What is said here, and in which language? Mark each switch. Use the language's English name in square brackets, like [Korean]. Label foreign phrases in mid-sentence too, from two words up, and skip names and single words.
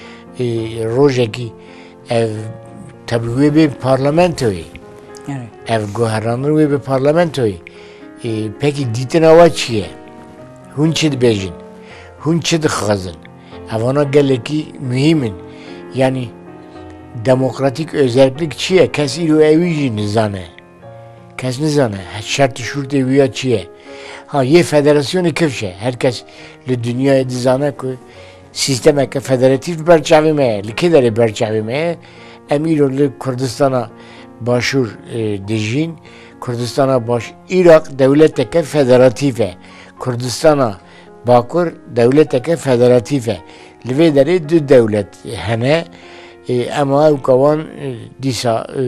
[Kurdish] rojekî ev tabii wê bê parlamentoyê ev guherranir wê bi parlamentoyê pekî dîtina we çi ye hûn çi dibêjin hûn çi dixwazin evana gelekî mühîmin yani [Turkish] demokratik özellik [Kurdish] çi ye kes îro evî jî nizane kes nizane şertî şûrtê wî ya çi ye ha yê federasyonê kevş e herkes li dünyayê dizane ku sistemeke federatif berçavê me ye li kê derê berçavê me ye em îro li Kurdistana Başur dijîn Kurdistana baş Irak devleteke federatif e Kurdistana Bakur devleteke federatif e li vê derê du devlet hene ama ew kawan dîsa